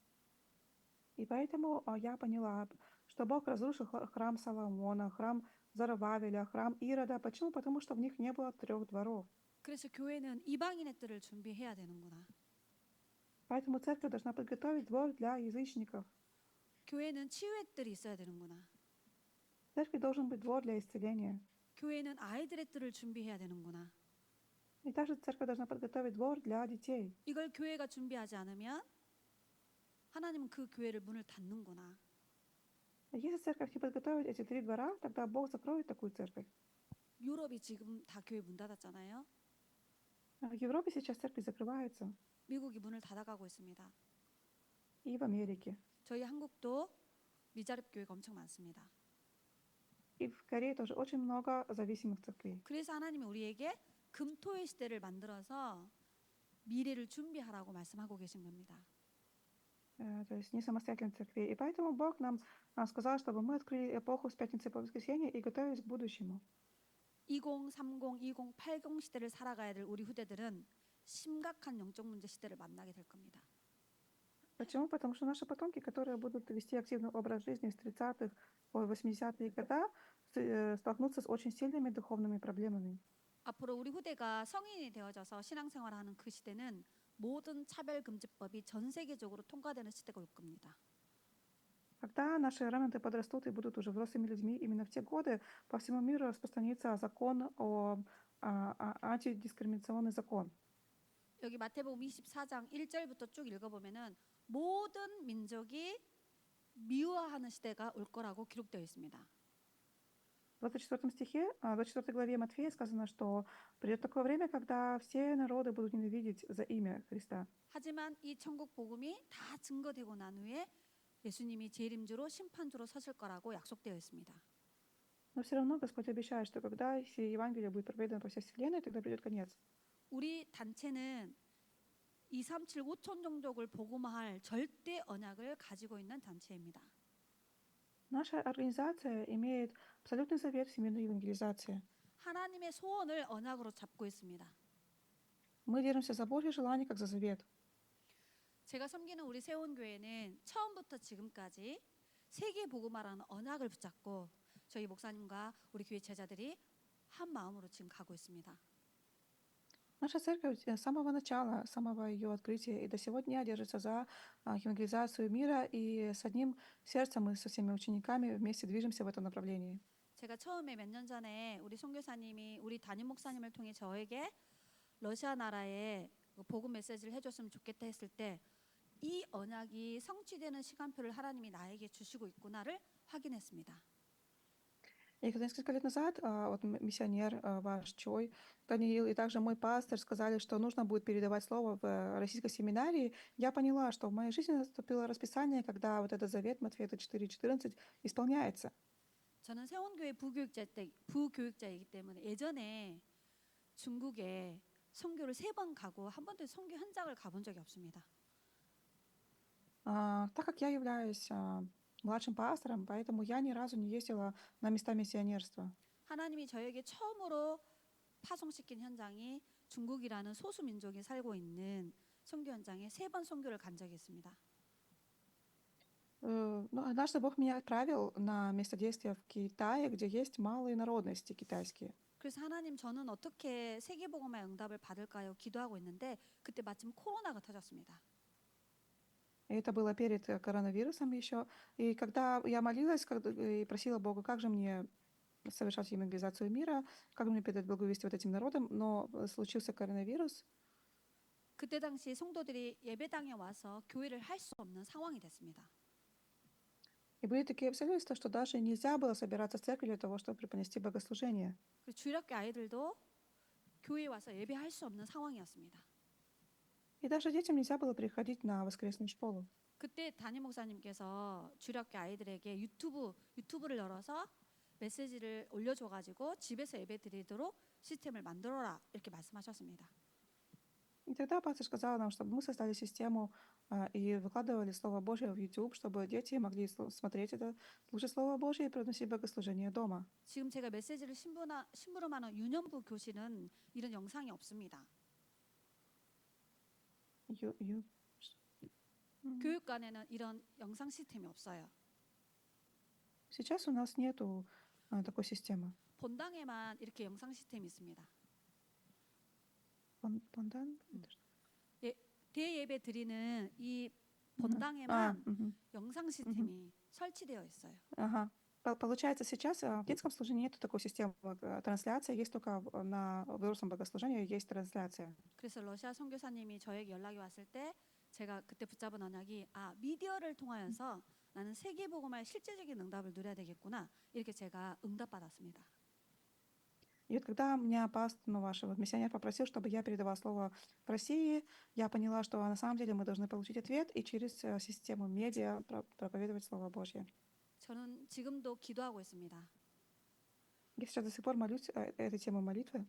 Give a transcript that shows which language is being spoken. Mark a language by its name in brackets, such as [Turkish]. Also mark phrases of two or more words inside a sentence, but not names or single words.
[Russian] И поэтому я поняла, что Бог разрушил храм Соломона, храм Зарававеля, храм Ирода. Почему? Потому что в них не было 3 дворов. [Korean] 그래서 교회는 이방인의 뜰을 준비해야 되는구나. [Russian] Поэтому церковь должна подготовить двор для язычников. [Korean] 교회는 치유의 뜰이 있어야 되는구나. [Russian] В церкви должен быть двор для исцеления. [Korean] 교회는 아이들의 뜰을 준비해야 되는구나. [Russian] И также церковь должна подготовить двор для детей. [Korean] 이걸 교회가 준비하지 않으면 하나님은 그 교회를 문을 닫는구나. [Russian] Если церковь не подготовит эти 3 двора, тогда Бог закроет такую церковь. [Korean] 유럽이 지금 다 교회 문 닫았잖아요. [Russian] В Европе сейчас церкви закрываются. [Korean] 미국이 문을 닫아가고 있습니다. [Russian] И в Америке. [Korean] 저희 한국도 미자립 교회가 엄청 많습니다. [Russian] И в Корее тоже очень много зависимых церквей. [Korean] 그래서 하나님이 우리에게 금토의 시대를 만들어서 미래를 준비하라고 말씀하고 계신 겁니다. [Russian] То есть не самостоятельных церквей. И поэтому Бог нам сказал, чтобы мы открыли эпоху с пятницы по воскресенье и готовились к будущему. [Korean] 20, 30, 20, 80 시대를 살아가야 될 우리 후대들은 심각한 영적 문제 시대를 만나게 될 겁니다. [Russian] Почему? Потому что наши потомки, которые будут вести активный образ жизни с 30-х по 80-е годы, столкнутся с очень сильными духовными проблемами. [Korean] 앞으로 우리 후대가 성인이 되어져서 신앙생활을 하는 그 시대는 모든 차별금지법이 전 세계적으로 통과되는 시대가 올 겁니다. [Russian] Когда наши ремнанты подрастут и будут уже взрослыми людьми, именно в те годы по всему миру распространится закон антидискриминационный закон. [Korean] 여기 마태복음 24장 1절부터 쭉 읽어보면은 모든 민족이 미워하는 시대가 올 거라고 기록되어 있습니다. [Russian] В 24 стихе, в 24 главе Матфея сказано, что придет такое время, когда все народы будут ненавидеть за имя Христа. [Korean] 하지만 이 천국 복음이 다 증거되고 난 후에 예수님이 재림주로 심판주로 서실 거라고 약속되어 있습니다. [Russian] Но все равно Господь обещает, что когда Евангелие будет проповедано по всей вселенной, тогда придет конец. [Korean] 우리 단체는 237 5천 종족을 복음화할 절대 언약을 가지고 있는 단체입니다. [Russian] Наша организация имеет абсолютный завет всемирной евангелизации. [Korean] 하나님의 소원을 언약으로 잡고 있습니다. [Russian] Мы держимся за Божье желание, как за завет. [Korean] 제가 섬기는 우리 세원교회는 처음부터 지금까지 세계 복음화라는 언약을 붙잡고 저희 목사님과 우리 교회 제자들이 한 마음으로 지금 가고 있습니다. [Russian] Наша церковь с самого начала, с самого ее открытия и до сего дня держится за евангелизацию мира, и с одним сердцем мы со всеми учениками вместе движемся в этом направлении. [Korean] 제가 처음에 몇 년 전에 우리 선교사님이 우리 담임 목사님을 통해 저에게 러시아 나라에 복음 메시지를 해줬으면 좋겠다 했을 때 이 언약이 성취되는 시간표를 하나님이 나에게 주시고 있구나를 확인했습니다. [Russian] И когда несколько лет назад вот миссионер ваш Чой, Даниил и также мой пастор сказали, что нужно будет передавать слово в российской семинарии, я поняла, что в моей жизни наступило расписание, когда вот этот завет Матфея 4:14 исполняется. [Korean] 저는 세원교회 부교육자이기 때문에 예전에 중국에 선교를 3번 가고 한 번도 선교 현장을 가본 적이 없습니다. [Russian] Так как я являюсь младшим пастором, поэтому я ни разу не ездила на места миссионерства. [Korean] 하나님이 저에게 처음으로 파송시킨 현장이 중국이라는 소수 민족이 살고 있는 선교 현장에 3번 선교를 간 적이 있습니다. [Russian] Но однажды Бог меня отправил на место действия в Китае, где есть малые народности китайские. [Korean] 그래서 하나님 저는 어떻게 세계복음화의 응답을 받을까요? 기도하고 있는데 그때 마침 코로나가 터졌습니다. [Russian] И это было перед коронавирусом еще. И когда я молилась и просила Бога, как же мне совершать евангелизацию мира, как мне передать благовестие вот этим народам, но случился коронавирус. [Korean] 그때 당시 성도들이 예배당에 와서 교회를 할 수 없는 상황이 됐습니다. [Russian] И были такие обстоятельства, что даже нельзя было собираться в церкви для того, чтобы преподнести богослужение. [Korean] 주일학교 아이들도 교회에 와서 예배할 수 없는 상황이었습니다. [Russian] И даже детям нельзя было приходить на воскресную школу. [Korean] 그때 담임 목사님께서 주일학교 아이들에게 유튜브를 열어서 메시지를 올려줘가지고 집에서 예배 드리도록 시스템을 만들어라 이렇게 말씀하셨습니다. [Russian] И тогда пастор сказал нам, чтобы мы создали систему и выкладывали Слово Божье в YouTube, чтобы дети могли смотреть это, слушать Слово Божье и приносить богослужение дома. [Korean] 지금 제가 메시지를 심부름하는 유년부 교실은 이런 영상이 없습니다. Ю- ю- 교육관에는 이런 영상 시스템이 없어요. [Russian] Сейчас у нас нету такой системы. [Korean] 본당에만 이렇게 영상 시스템이 있습니다. [Russian] Пондан? [Korean] 대예배 드리는 이 Мгм. 본당에만 Мгм. 영상 시스템이 설치되어 있어요. Ага. [Russian] Получается, сейчас в детском служении нету такой системы трансляции, есть только на взрослом богослужении есть трансляция. [Korean] 그래서 러시아 선교사님이 저에게 연락이 왔을 때 제가 그때 붙잡은 언약이 미디어를 통하여서 나는 세계복음화의 실제적인 응답을 누려야 되겠구나 이렇게 제가 응답받았습니다. [Russian] И вот когда меня ваш миссионер попросил, чтобы я передавала слово в России, я поняла, что на самом деле мы должны получить ответ и через систему медиа проповедовать Слово Божье. [Korean] 저는 지금도 기도하고 있습니다. [Russian] Я сейчас до сих пор молюсь этой темой молитвы.